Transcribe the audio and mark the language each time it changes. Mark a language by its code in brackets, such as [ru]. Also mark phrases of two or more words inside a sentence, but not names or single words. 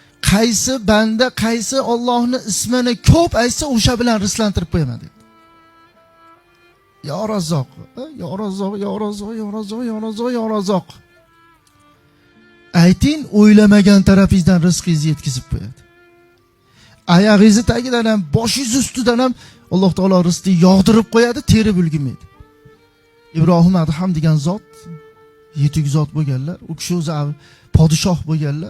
[uz] qaysi banda qaysi Allohning ismini ko'p aytsa o'sha bilan rizqlantirib qo'yaman dedi. [ar] يا رزاق، يا رزاق، يا رزاق، يا رزاق، يا رزاق، يا رزاق. [uz] Ayting, o'ylamagan tarafingizdan rizqingizni yetkazib qo'yadi. Oyog'ingizni tagidan ham, boshingiz ustidan ham Alloh taolo rizqni yog'dirib qo'yadi, terib ulgurmaydi. Ibrohim Adham degan zot, yetuk zot bo'lganlar, u kishi o'zi podshoh bo'lganlar.